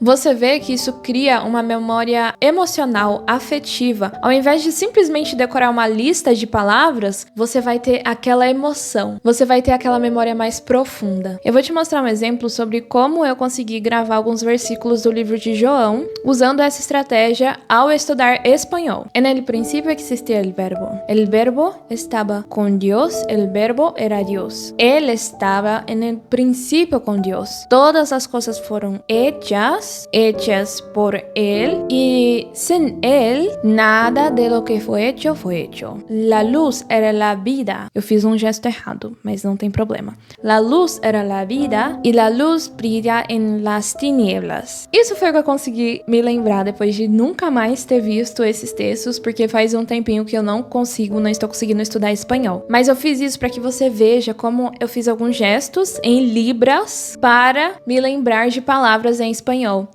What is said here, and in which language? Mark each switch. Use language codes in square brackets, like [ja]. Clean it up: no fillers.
[pt] Você vê que isso cria uma memória emocional, afetiva. Ao invés de simplesmente decorar uma lista de palavras, você vai ter aquela emoção. Você vai ter aquela memória mais profunda. Eu vou te mostrar um exemplo sobre como eu consegui gravar alguns versículos do livro de João usando essa estratégia ao estudar espanhol. [es] En el principio existía el verbo. El verbo estaba con Dios. El verbo era Dios. Él estaba en el principio con Dios. Todas las cosas fueron hechas por Él y sin Él nada de lo que fue hecho foi hecho. La luz era la vida. [pt] Eu fiz um gesto errado, mas não tem problema. [es] La luz era la vida y la luz brilla en las tinieblas. [pt] Isso foi o que eu consegui me lembrar depois de nunca mais ter visto esses textos, porque faz um tempinho que eu não estou conseguindo estudar espanhol. Mas eu fiz isso para que você veja como eu fiz alguns gestos em libras para me lembrar de palavras em espanhol.